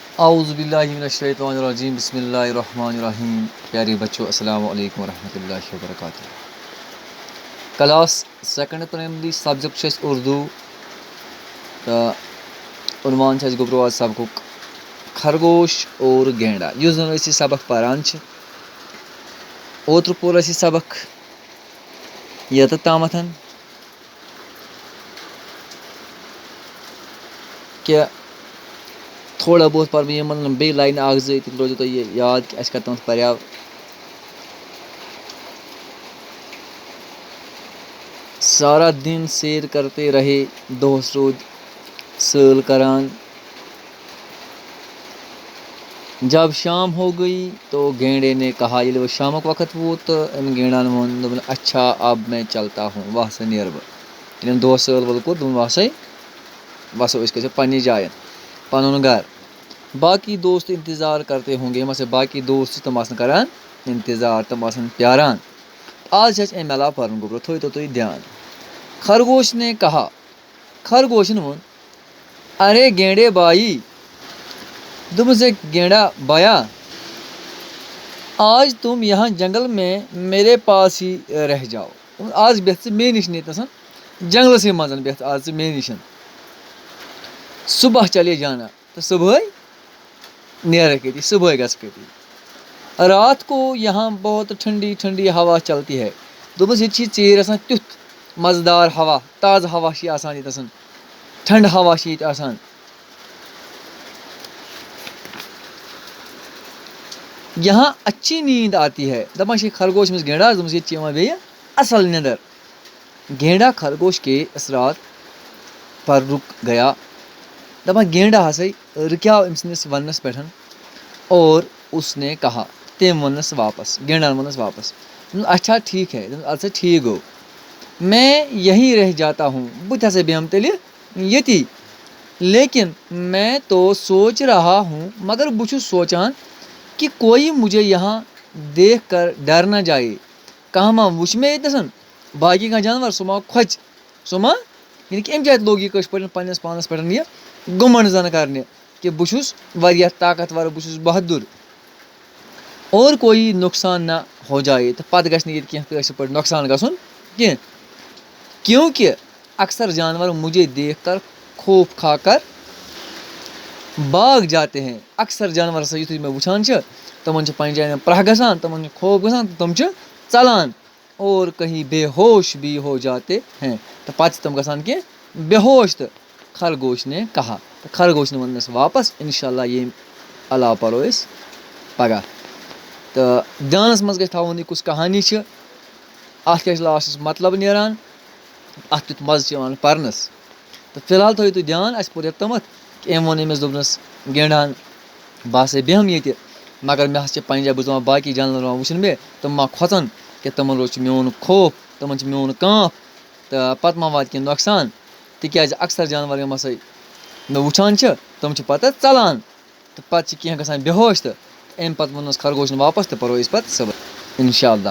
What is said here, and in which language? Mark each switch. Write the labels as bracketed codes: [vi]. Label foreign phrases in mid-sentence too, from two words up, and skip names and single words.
[ar] اعوذ باللہ من الشیطان الرجیم، بسم اللہ الرحمن الرحیم۔ [ur] پیارے بچوں، [ar] السلام علیکم ورحمۃ اللہ وبرکاتہ۔ [en] class second primary subject [ur] اردو تو عنوان گوبرو آج سبق خرگوش اور گینڈا۔ [ks] اس زن اسی سبق پران اوتر پور اسی سبق یت تامتھ کہ تھوڑا بہت پر بہت بی لائن اخ زٕ تہِ روزو تۄہہِ یہِ یاد کہ اَسہِ کتنَتھ پریو [ur] سارا دن سیر کرتے رہے، [ks] دۄہس روٗد سٲل کران، [ur] جب شام ہو گئی تو گینڈے نے کہا، [ks] ییٚلہِ وۄنۍ شامُک وقت ووت تہٕ أمۍ گینڈان ووٚن، دوٚپُن [ur] اچھا اب میں چلتا ہوں، [ks] وَ سا نیرٕ بہٕ۔ ییٚلہِ أمۍ دۄہس سٲل وٲل کوٚر دوٚپُن وَسو أسۍ گژھو پننہِ جایہِ پنُن گرٕ۔ [ur] باقی دوست انتظار کرتے ہوں گے، [ks] یِم ہسا باقی دوست چھِ تِم آسن کران انتظار، تِم آسن پیاران۔ آز چھِ اَسہِ اَمہِ علاوٕ پرُن گوٚبرو، تھٲیتو تُہۍ دھیان۔ [ur] خرگوش نے کہا، [ks] خرگوشن ووٚن، [ur] ارے گینڈے بائی، [ks] دوٚپُن ہے گینڈا بایا، [ur] آج تم یہاں جنگل میں میرے پاس ہی رہ جاؤ۔ [ks] آز بیٚہہ ژٕ مے نِش ییٚتنَس جنگلسٕے منٛز بیٚہہ آز ژٕ مے نِش، [ur] صبح چلے جانا، تو [ks] صبحٲے نیرکھ ییٚتی، صبحٲے گژھکھ ییٚتی۔ [ur] رات کو یہاں بہت ٹھنڈی ٹھنڈی ہوا چلتی ہے، [ks] دوٚپُس ییٚتہِ چھِ ژیٖرۍ آسان تیُتھ مزٕدار ہوا، تازٕ ہوا چھِ آسان ییٚتہِ آسان، ٹھنڈٕ ہوا چھِ ییٚتہِ آسان۔ [ur] یہاں اچھی نیند آتی ہے، [ks] دپان چھِ خرگوش أمِس گینڈاہس، دوٚپمَس ییٚتہِ چھِ یِوان بیٚیہِ اَصٕل نیندٕر۔ [ur] گینڈا خرگوش کے اس رات پر رک گیا، [ks] دپان گینڈا ہسا رُکیو أمۍ سٕنٛدِس وننس پٮ۪ٹھ، [ur] اور اس نے کہا، [ks] تٔمۍ ووٚننس واپس، گینڈان ووٚننس واپس، [ur] اچھا ٹھیک ہے، [ks] اَدٕ سا ٹھیک گوٚو، [ur] میں یہیں رہ جاتا ہوں، [ks] بہٕ تہِ ہسا بیٚہمہٕ تیٚلہِ ییٚتی، [ur] لیکن میں تو سوچ رہا ہوں، [ks] مگر بہٕ چھُس سونٛچان کہ [ur] کوئی مجھے یہاں دیکھ کر ڈر نہ جائے، [ks] کانٛہہ ما وٕچھِ مےٚ ییٚتنَس، باقٕے کانٛہہ جانور سُہ ما کھۄژِ، سُہ ما، یعنی کہ اَمہِ جایہِ لوگ یہِ کٲشِر پٲٹھۍ پنٛنِس پانَس پٮ۪ٹھ یہِ گُمنٛڈ زن کرنہِ کہ بہٕ چھُس واریاہ طاقتور، بہٕ چھُس بہادُر، [ur] اور کوئی نۄقصان نہ ہو جائے، [ks] تہٕ پتہٕ گژھِ نہٕ ییٚتہِ کینٛہہ کٲشِر پٲٹھۍ نۄقصان گژھُن کینٛہہ، [ur] کیونکہ اکثر جانور مجھے دیکھ کر خوف کھا کر باغ جاتے ہیں، [ks] اکثر جانور ہسا یُتھُے مےٚ وٕچھان چھِ تِمن چھِ پنٛنہِ جایہِ پرٛاہ گژھان، تِمن چھُ خوف گژھان تہٕ تِم چھِ ژلان، [ur] اور کہیں بے ہوش بھی ہو جاتے ہیں، [ks] تہٕ پتہٕ چھِ تِم گژھان کہِ بے ہوش۔ [ur] تہٕ خرگوش نے کہا، [ks] تہٕ [ur] خرگوش نے [ks] ووٚننس واپس، [ar] انشاء اللہ [ks] ییٚمہِ علاوٕ پرو أسۍ پگاہ۔ تہٕ دھیانس منٛز گژھِ تھاوُن یہِ کُس کہانی چھِ، اتھ کیٛاہ چھِ لاسٹس مطلب نیران، اتھ کیُتھ مزٕ چھُ یِوان پرنس۔ تہٕ فی الحال تھٲیِو تُہۍ دھیان، اَسہِ پوٚر یوٚتامَتھ کہِ أمۍ ووٚن أمِس، دوٚپنَس گینڈان، بہٕ ہسا بیٚہمہٕ ییٚتہِ، مگر مےٚ حظ چھِ پنٛنہِ جایہِ، بہٕ چھُس دپان باقٕے جانور ما وٕچھن مےٚ، تِم ما کھۄژن کہِ تِمن روز چھُ میون خوف، تِمن چھُ میون کانٛپھ، تہٕ پتہٕ ما واتہِ کینٛہہ نۄقصان، تِکیٛازِ اکثر جانور یِم ہسا مےٚ وٕچھان چھِ تِم چھِ پتہٕ ژلان، تہٕ پتہٕ چھِ کینٛہہ گژھان بے ہوش، تہٕ اَمہِ پتہٕ ووٚننس خرگوشن واپس، تہٕ پرو أسۍ پتہٕ صبح [ar] انشاء اللہ۔